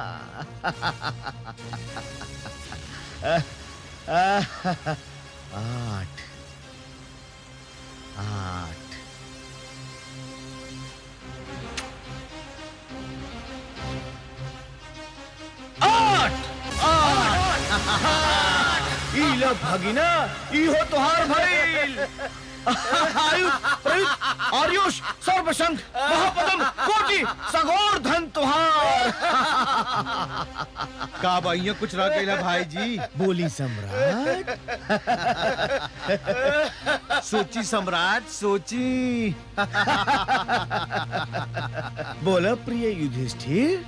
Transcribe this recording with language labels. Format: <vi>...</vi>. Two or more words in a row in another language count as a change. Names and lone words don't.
<bho>8 ई लो भगीना, ई हो तुहार भइल। आयुष, प्रयुक्त, आर्योश, सर्वशंख, महापद्म, कोटि, सगोर धन तुहार। का बा इहाँ कुछ रह गइला भाई जी? बोली सम्राट। सोची सम्राट, सोची। बोला प्रिय युधिष्ठिर।</bho>